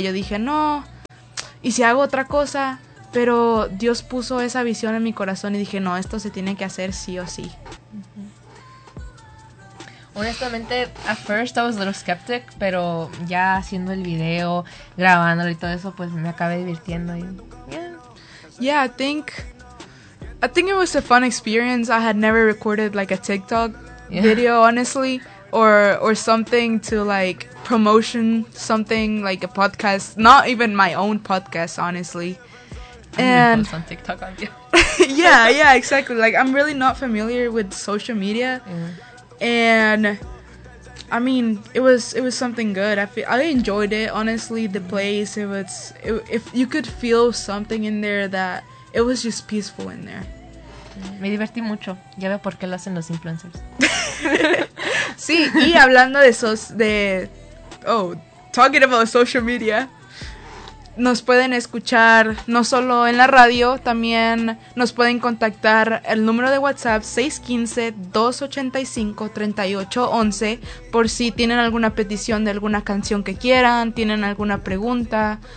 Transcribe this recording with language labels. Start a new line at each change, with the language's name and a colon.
Spanish: Yo dije, no, ¿y si hago otra cosa? Pero Dios puso esa visión en mi corazón y dije, no, esto se tiene que hacer sí o sí. Honestamente,
English: at first I was a little skeptic,
Spanish: pero ya haciendo el video, grabándolo y todo eso, pues me acabé divirtiendo y...
English: Yeah, I think it was a fun experience. I had never recorded like a TikTok video, honestly, or something to like promotion something like a podcast, not even my own podcast, honestly. And post on TikTok, aren't you? yeah, exactly. Like, I'm really not familiar with social media, and I mean, it was something good. I enjoyed it, honestly, the place. If you could feel something in there, that it was just peaceful in there.
Spanish: Me divertí mucho. Ya veo por qué lo hacen los influencers. Sí, y hablando de
English: talking about social media,
Spanish: nos pueden escuchar no solo en la radio, también nos pueden contactar el número de WhatsApp 615-285-3811 por si tienen alguna petición de alguna canción que quieran, tienen alguna pregunta